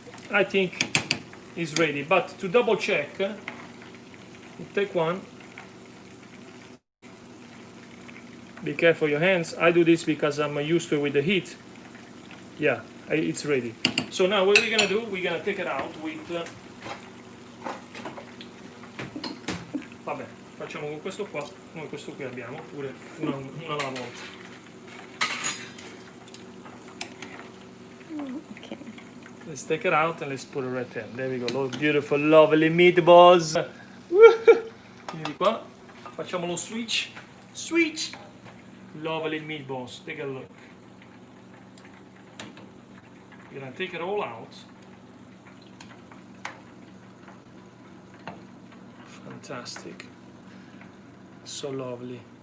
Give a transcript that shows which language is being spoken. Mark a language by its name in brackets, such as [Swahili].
[English] I think it's ready, but to double check, take one. Be careful your hands. I do this because I'm used to it with the heat. Yeah, it's ready. So now what we're gonna do, we're gonna take it out with... [Italian] Vabbè, facciamo con questo qua, come questo qui abbiamo, pure una alla volta. [English] Okay. Let's take it out and let's put it right there. There we go, those beautiful, lovely meatballs. [Italian] Quindi qua, facciamo lo switch. [English] Switch! Lovely meatballs, take a look. You're gonna take it all out. Fantastic. So lovely.